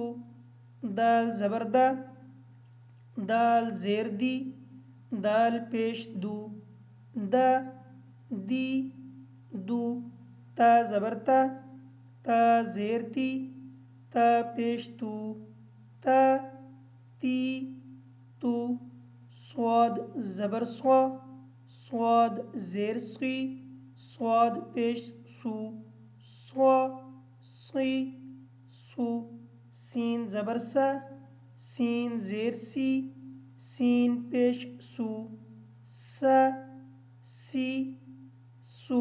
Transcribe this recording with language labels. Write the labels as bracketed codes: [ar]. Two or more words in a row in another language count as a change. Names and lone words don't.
[ur] دال زبر دا، دال زیر دی، دال پیش دو، دا دی دو. تا زبر تا، تا زیر تی، تا پیش تو، تا تی تو. صاد زبر سوا، صاد زیر سی، صاد پیش سو، سوا سی سو. سین زبر سا، سین زیر سی، سین پیش سو، سا سی سو.